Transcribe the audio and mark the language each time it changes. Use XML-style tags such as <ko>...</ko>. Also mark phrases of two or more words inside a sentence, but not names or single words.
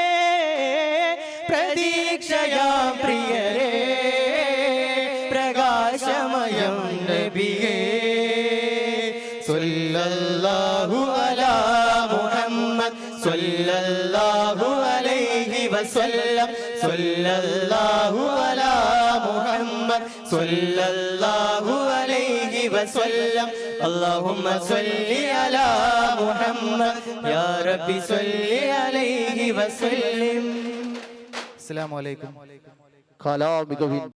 <ml>പ്രതീക്ഷയാം പ്രിയരേ പ്രകാശമയം നബിയേ</ml> <ar>صلى الله على محمد صلى الله عليه وسلم صلى الله على محمد صلى الله عليه وسلم اللهم صل على محمد يا ربي صل عليه وسلم السلام عليكم. കലാമിക</ar>